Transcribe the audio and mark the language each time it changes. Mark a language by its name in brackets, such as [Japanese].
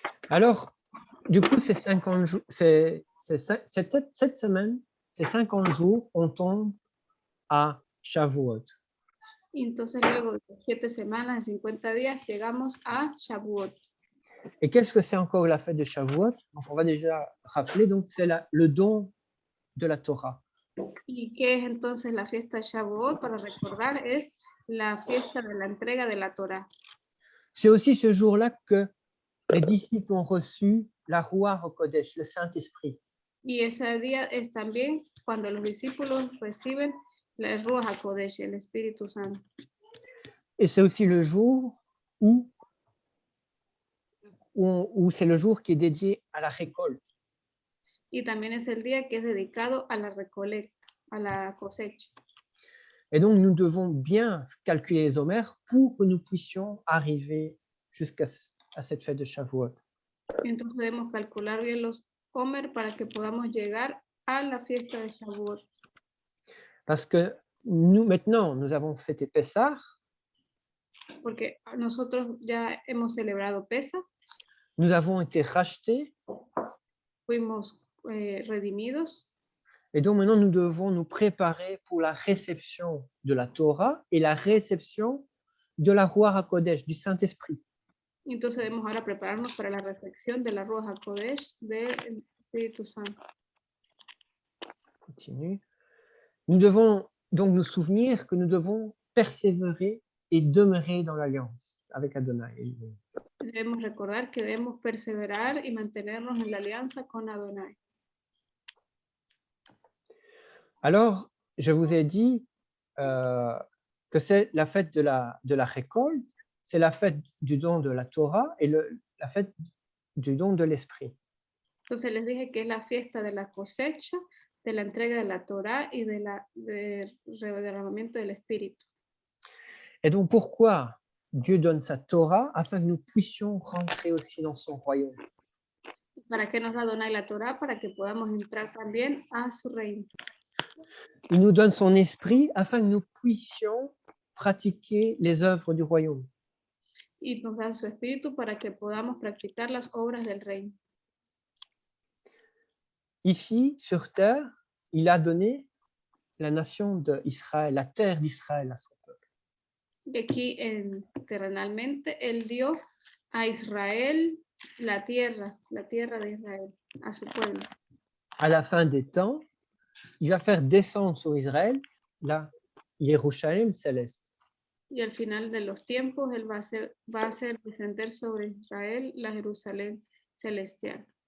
[French] Alors, du coup, ces 50 jours, cette semaine, ces 50 jours, on tombe à Shavuot. [Spanish] Y entonces luego de 7 semanas, de 50 días, llegamos a Shavuot. [French] Et qu'est-ce que c'est encore la fête de Shavuot? Donc, on va déjà rappeler, donc c'est le don de la Torah. [Spanish] ¿Y qué es entonces la fiesta de Shavuot? Para recordar, es la fiesta de la entrega de la Torah. [French] C'est aussi ce jour-là que les disciples ont reçu la Ruach HaKodesh, le Saint-Esprit. [Spanish] Y ese día es también cuando los discípulos reciben la Ruach HaKodesh, el Espíritu Santo. [French] Et c'est aussi le jour où c'est le jour qui est dédié à la récolte. [Spanish] Y también es el día que es dedicado a la recolecta, a la cosecha. [French] Et donc, nous devons bien calculer les homères pour que nous puissions arriver jusqu'à cette fête de Shavuot. [Spanish] Entonces debemos calcular bien los Homer para que podamos llegar a la fiesta de Shavuot. [French] Parce que maintenant, nous avons fêté Pessah, [Spanish] Porque nosotros ya hemos celebrado Pesa, [French] nous avons été rachetés, [Spanish] fuimos redimidos. [French] et donc maintenant, nous devons nous préparer pour la réception de la Torah et la réception de la Ruach HaKodesh, du Saint-Esprit. [Spanish] Entonces debemos ahora prepararnos para la recepción de la Ruach HaKodesh del Espíritu Santo. [French] Continue. Nous devons donc nous souvenir que nous devons persévérer et demeurer dans l'alliance avec Adonai. [Spanish] Debemos recordar que debemos perseverar y mantenernos en la alianza con Adonai. [French] Alors, je vous ai dit que c'est la fête de la récolte, c'est la fête du don de la Torah et la fête du don de l'Esprit. [Spanish] Entonces les dije que es la fiesta de la cosecha, de la entrega de la Torah y del derramamiento del Espíritu. [French] Et donc, pourquoi Dieu donne sa Torah? Afin que nous puissions rentrer aussi dans son royaume. [Spanish] ¿Para qué nos da Adonai la Torah? Para que podamos entrar también a su reino. [French] Il nous donne son esprit afin que nous puissions pratiquer les œuvres du royaume. [Spanish] Y nos da su espíritu para que podamos practicar las obras del reino. [French] Ici, sur terre, il a donné la nation d'Israël, la terre d'Israël à son peuple. [Spanish] Y aquí terrenalmente, Él dio a Israel la tierra de Israel, a su pueblo. [French] À la fin des temps, il va faire descendre sur Israël la Jérusalem céleste. [Spanish] Y al final de los tiempos, Él va a hacer descender sobre Israel la Jerusalén celestial.